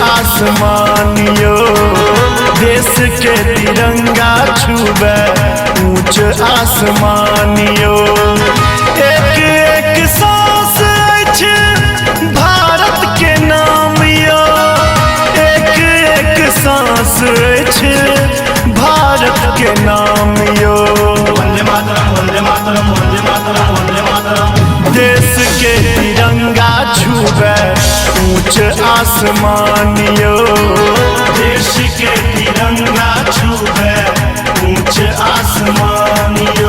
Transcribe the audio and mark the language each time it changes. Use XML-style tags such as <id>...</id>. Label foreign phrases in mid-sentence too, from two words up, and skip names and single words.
<mai>आसमानियो देश के तिरंगा छुबे ऊंच आसमानियो एक एक सांस अछि भारत के नाम यो एक एक सांस अछि भारत के नाम यो</mai> <sa>वंदे मातरम वंदे मातरम वंदे मातरम वंदे मातरम</sa> <mai>देश के तिरंगा छुबे ऊंच आसमानियो देश के तिरंगा छुबे ऊंच आसमानियो</mai>